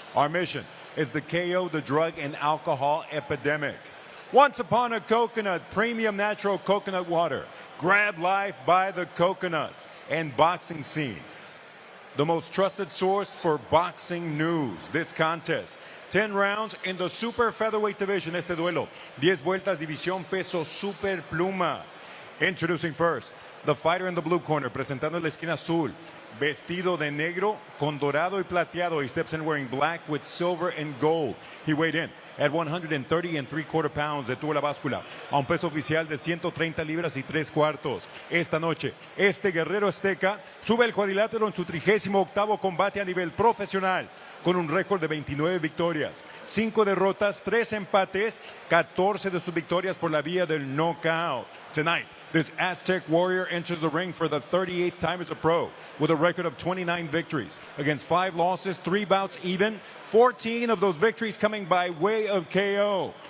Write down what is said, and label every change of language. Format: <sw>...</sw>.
<en>Our mission is to KO the drug and alcohol epidemic. Once Upon a Coconut, premium natural coconut water. Grab life by the coconuts. And Boxing Scene, the most trusted source for boxing news. This contest, 10 rounds in the super featherweight division.</en> <es>Este duelo, 10 vueltas, división peso super pluma.</es> <en>Introducing first, the fighter in the blue corner,</en> <es>presentando en la esquina azul, vestido de negro con dorado y plateado.</es> <en>He steps in wearing black with silver and gold. He weighed in at 130 3/4 pounds.</en> <es>Detuvo la báscula a un peso oficial de 130 libras y 3/4. Esta noche, este guerrero azteca sube el cuadrilátero en su 38º combate a nivel profesional, con un récord de 29 victorias, 5 derrotas, 3 empates, 14 de sus victorias por la vía del knockout.</es> <en>Tonight, this Aztec warrior enters the ring for the 38th time as a pro with a record of 29 victories against 5 losses, 3 bouts even, 14 of those victories coming by way of KO.</en>